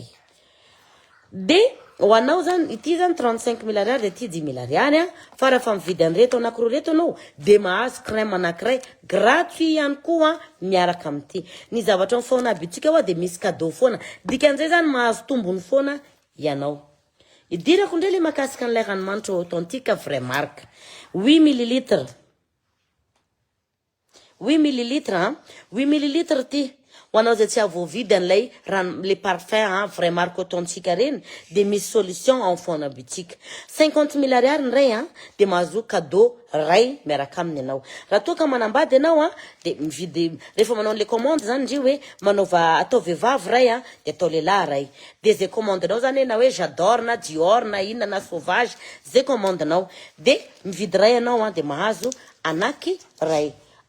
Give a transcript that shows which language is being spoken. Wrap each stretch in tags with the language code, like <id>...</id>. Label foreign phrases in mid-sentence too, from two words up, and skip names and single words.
<mg>De ho anao zany ity zany 35 000 ariary de ity 10 000 ariary fa raha fa mividy an'ireto anankiroa reto anao de mahazo crème anankiray gratuit ihany koa miaraka amin'ity. Ny zavatra amin'ny Faona boutique de misy cadeau foana. Dikan'izay zany mahazo tombony foana ianao. Idirako indray le makasika an'ilay ranomanitra</mg> <fr>authentique vraie marque.</fr> <mg>8 ml. 8 ml ty. Ho anao zay tsy avovidy an'ilay</mg> <fr>le parfum vraie marque authentique</fr> <mg>reny de misy</mg> <fr>solution en</fr> <mg>Faona boutique. 50 000 ariary ny ray de mahazo cadeau ray miaraka aminy anao. Raha toa ka manambady anao de mividy rehefa manao le commande zany ndry hoe manaova atao vehivavy ray de atao lehilahy ray. De zay commande anao zany na hoe j'adore na Dior na inona na sauvage zay commande anao de mividy ray anao de mahazo anaky ray.</mg>